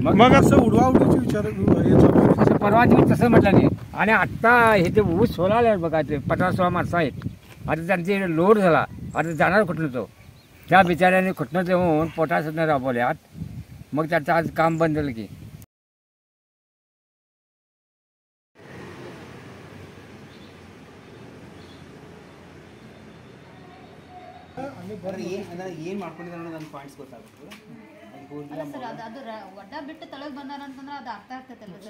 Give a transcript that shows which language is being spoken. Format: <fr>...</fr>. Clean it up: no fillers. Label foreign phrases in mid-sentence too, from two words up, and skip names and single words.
<mr>मग असं उडवाउडीची विचार परवा दिवस तसं म्हटलं नाही. आणि आत्ता हे ते ऊस सोलायला बघा, ते 15-16 माणसं आहेत. आता त्यांचे लोड झाला, आता जाणार कुठलं तो? त्या बिचाऱ्याने कुठनं देऊन पोटासनं राबवल्यात, मग त्याचं आज काम बंद झालं की.</mr> <kn>ಏನ್ ಮಾಡ್ಕೊಂಡಿದ್ದಾರೆ ಅನ್ನೋದು ಒಂದು ಪಾಯಿಂಟ್ಸ್ ಗೊತ್ತಾಗುತ್ತೆ. ಅಲ್ಲ ಸರ್, ಅದು ಒಡ್ಡ ಬಿಟ್ಟು ತಳಗ್ ಬಂದಾರ ಅಂತಂದ್ರೆ ಅದು ಅರ್ಥ ಆಗ್ತೈತಲ್ಲ ಸರ್.</kn>